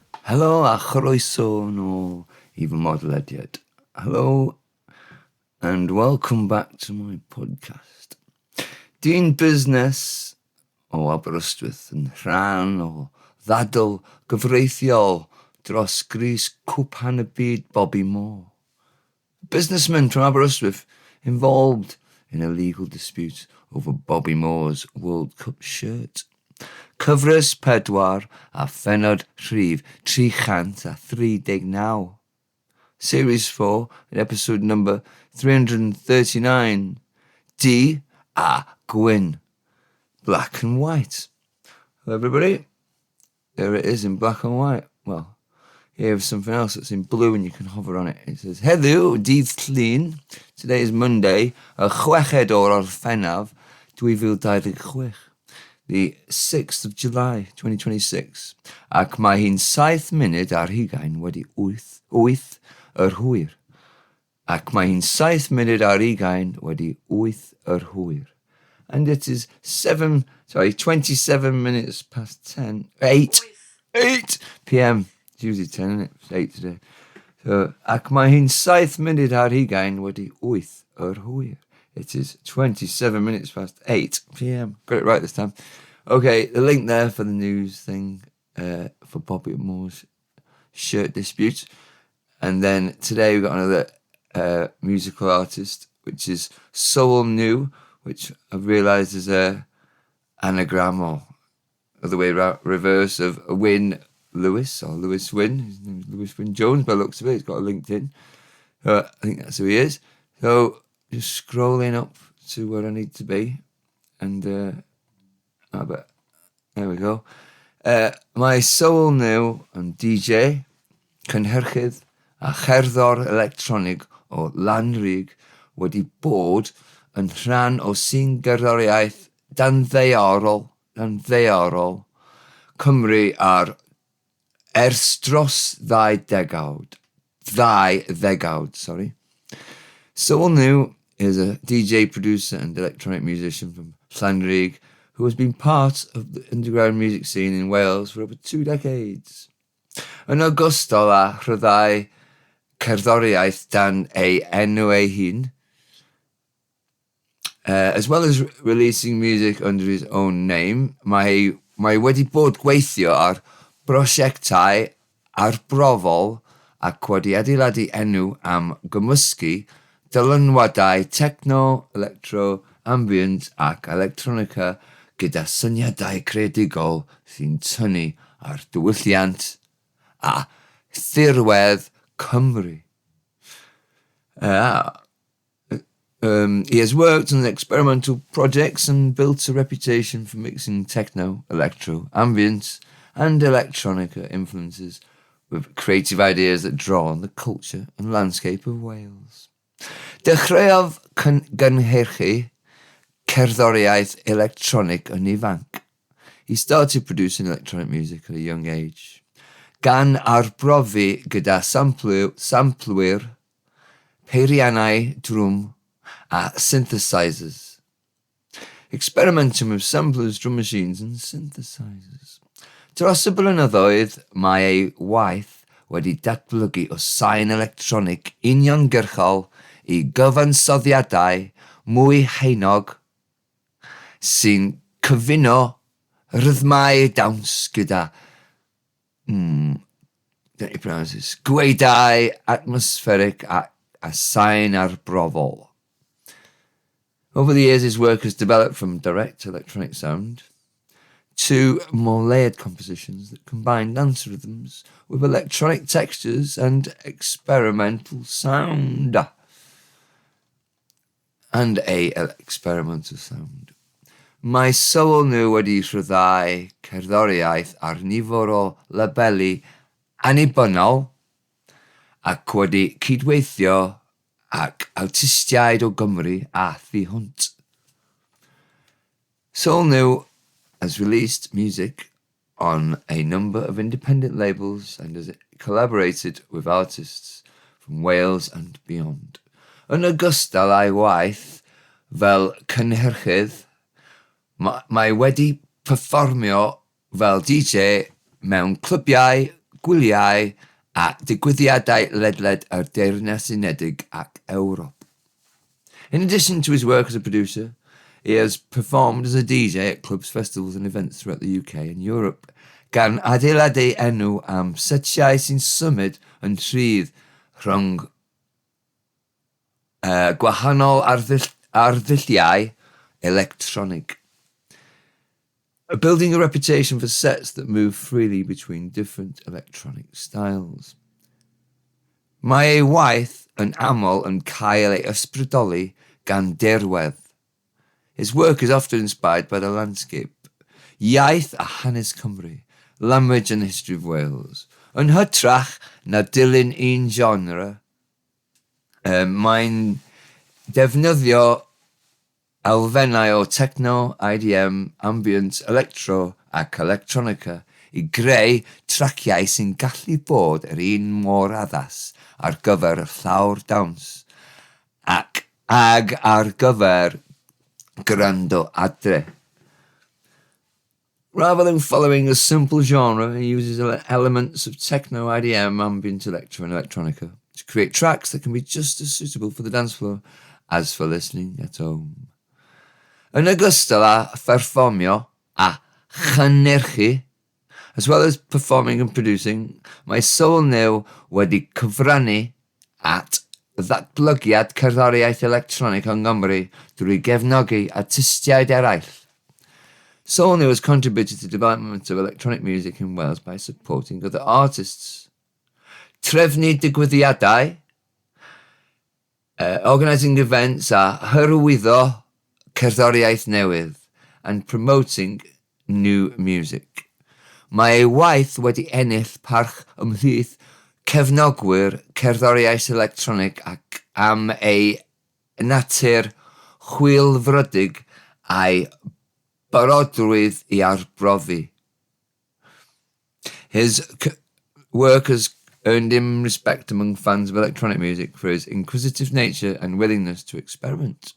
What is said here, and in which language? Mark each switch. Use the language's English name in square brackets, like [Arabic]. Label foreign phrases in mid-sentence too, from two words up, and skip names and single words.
[Welsh] Helo a chroeso nôl I fy mhodlediad. [English] Hello and welcome back to my podcast. [Welsh] Dyn busnes o Aberystwyth yn rhan o ddadl gyfreithiol dros grys Cwpan y byd Bobby Moore. [English] A businessman from Aberystwyth involved in a legal dispute over Bobby Moore's World Cup shirt. [Welsh] Cyfres, pedwar a phennod, rhif, chant a 39. [English] Series 4 in episode number 339. [Welsh] A Gwyn. [English] Black and white. Hello everybody. There it is in black and white. Well, here's something else that's in blue and you can hover on it. It says, [Welsh] Helo, ddadl. [English] Today is Monday, [Welsh] y chweched o'r Orffennaf, 2026. [English] The 6th of July, 2026. [Welsh] Ac mae hi'n 7 munud ar 20 wedi 8 yr hwyr. Ac mae hi'n 7 munud ar 20 wedi 8 yr hwyr. [English] And it is 27 minutes past 10, 8 p.m. It's usually 10, isn't it? It's 8 today. So, [Welsh] ac mae hi'n 7 munud ar 20 wedi 8 yr hwyr. [English] It is 27 minutes past 8 p.m. Got it right this time. Okay, the link there for the news thing for Bobby Moore's shirt dispute. And then today we've got another musical artist, which is Soul New, which I've realised is a anagram or other way reverse of Wyn Lewis or Lewis Wyn. His name is Lewis Wyn Jones by the looks of it. He's got a LinkedIn. I think that's who he is. So just scrolling up to where I need to be, and there we go. [Welsh] Mae Soul New yn DJ, cynhyrchydd a cherddor electronig o Lanrug wedi bod yn rhan o sîn gerddoriaeth dan-ddeiorol Cymru ar ers dros 2 ddegawd. [English] Soul New is a DJ, producer and electronic musician from Lanrug who has been part of the underground music scene in Wales for over 2 decades. [Welsh] Yn ogystal â rhyddhau cerddoriaeth dan ei enw ei hun, [English] as well as releasing music under his own name, [Welsh] mae wedi bod gweithio ar brosiectau arbrofol ac wedi adeiladu enw am gymysgu dylunwadau techno, electro, ambient ac electronica gyda syniadau creadigol sy'n tynnu ar diwylliant a thirwedd Cymru. [English] He has worked on experimental projects and built a reputation for mixing techno, electro, ambient and electronica influences with creative ideas that draw on the culture and landscape of Wales. [Welsh] Dechreuodd gynhyrchu cerddoriaeth electronic yn ifanc. [English] He started producing electronic music at a young age, [Welsh] gan arbrofi gyda samplwyr, peiriannau drum a synthesizers. [English] Experimenting with samplers, drum machines and synthesizers. [Welsh] Dros y blynyddoedd, mae ei waith wedi datblygu o sain electronic uniongyrchol I gyfansoddiadau mwy heinog sy'n cyfuno rhythmau dawns gyda gweidau atmospheric a sain arbrofol. [English] Over the years, his work has developed from direct electronic sound to more layered compositions that combine dance rhythms with electronic textures and experimental sound. [Welsh] Mae Soul New wedi rhyddhau cerddoriaeth ar nifer o labeli annibynnol ac wedi cydweithio ac awtistiaid o Gymru a thu hwnt. [English] Soul New has released music on a number of independent labels and has collaborated with artists from Wales and beyond. [Welsh] Yn ogystal â'i waith fel cynhyrchydd, mae wedi perfformio fel DJ mewn clwbiau gwyliau a digwyddiadau ledled ar Deyrnas Unedig ac Ewrop. [English] In addition to his work as a producer, he has performed as a DJ at clubs, festivals and events throughout the UK and Europe, [Welsh] gan adeiladu enw am setiau sy'n symud yn rhydd rhwng gwahanol arddelliau electronic. [English] Building a reputation for sets that move freely between different electronic styles. [Welsh] Mae ei waith yn aml yn cael ei ysbrydoli gan dirwedd. [English] His work is often inspired by the landscape, [Welsh] iaith a hanes Cymru, [English] language and history of Wales. [Welsh] Yn hytrach na dilyn un genre, mae'n defnyddio elfennau o techno, IDM, ambient, electro ac electronica i greu traciau sy'n gallu bod yr un mor addas ar gyfer y llawr dawns ac ar gyfer gwrando adre. [English] Rather than following a simple genre, he uses elements of techno, IDM, ambient, electro and electronica to create tracks that can be just as suitable for the dance floor as for listening at home. [Welsh] Yn ogystal â pherfformio a chynhyrchu, [English] as well as performing and producing, [Welsh] mae Soul New wedi cyfrannu at ddatblygiad cerddoriaeth electronic yng Nghymru drwy gefnogi artistiaid eraill. [English] Soul New has contributed to the development of electronic music in Wales by supporting other artists. [Welsh] Trefnu digwyddiadau, [English] organising events [Welsh] a hyrwyddo cerddoriaeth newydd, [English] and promoting new music. [Welsh] Mae ei waith wedi ennill parch ymhlith cefnogwyr cerddoriaeth electronic ac am ei natur chwilfrydig a'i barodrwydd i arbrofi. [English] His work has earned him respect among fans of electronic music for his inquisitive nature and willingness to experiment.